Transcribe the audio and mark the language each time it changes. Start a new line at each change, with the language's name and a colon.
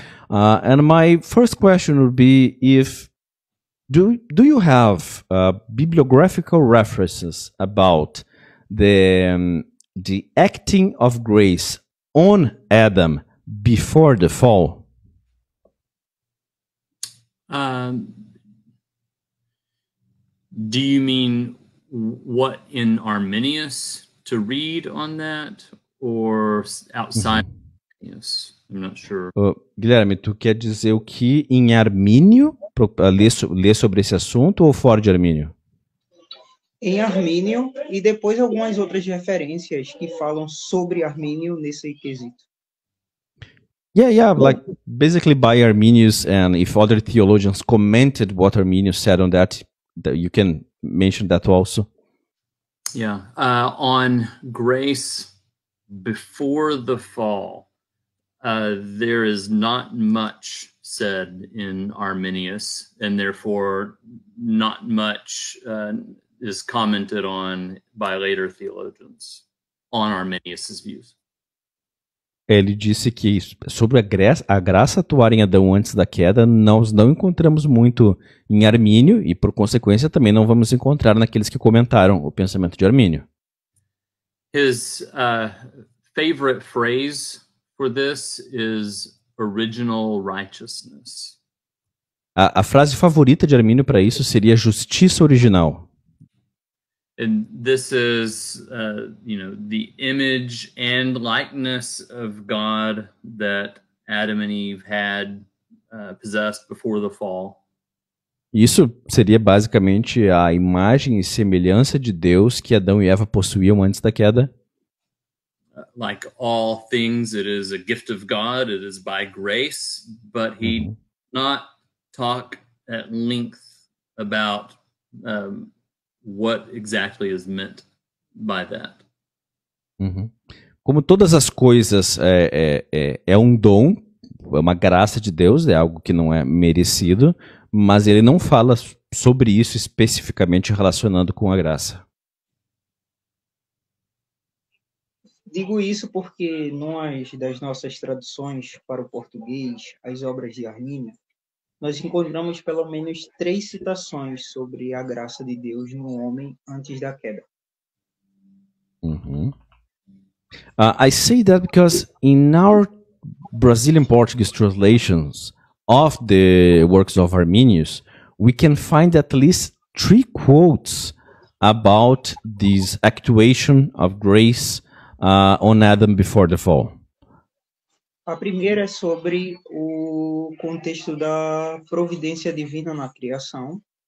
English: And my first question would be, do you have bibliographical references about the acting of grace on Adam before the fall? Do you mean what in Arminius to read on that, or outside Arminius? I'm not sure.
Portuguese: Guilherme, tu quer dizer o que em Armínio, ler sobre esse assunto, ou fora de Armínio? Em Armínio, e depois algumas outras referências que falam sobre Armínio nesse quesito.
English: Yeah, like basically by Arminius, and if other theologians commented what Arminius said on that you can mention that also. Yeah, on grace before the fall, there is not much said in Arminius, and therefore not much is commented on by later theologians on Arminius's views.
Portuguese: Ele disse que sobre a graça atuar em Adão antes da queda, nós não encontramos muito em Armínio e, por consequência, também não vamos encontrar naqueles que comentaram o pensamento de Armínio.
English: His favorite phrase for this is original righteousness.
Portuguese: A frase favorita de Armínio para isso seria justiça original.
English: And this is, the image and likeness of God that Adam and Eve had possessed before the fall.
Portuguese: Isso seria basicamente a imagem e semelhança de Deus que Adão e Eva possuíam antes da queda.
English: Like all things, it is a gift of God. It is by grace, but he did not talk at length about what exactly is meant by that.
Portuguese: Como todas as coisas é um dom uma graça de Deus, é algo que não é merecido, mas ele não fala sobre isso especificamente relacionando com a graça. Digo isso porque das nossas traduções para o português, as obras de Armínio, nós encontramos pelo menos 3 citações sobre a graça de Deus no homem antes da queda.
English: I say that because in our Brazilian Portuguese translations of the works of Arminius, we can find at least 3 quotes about this actuation of grace on Adam before the fall.
Portuguese: A primeira é sobre o contexto da providência divina na criação.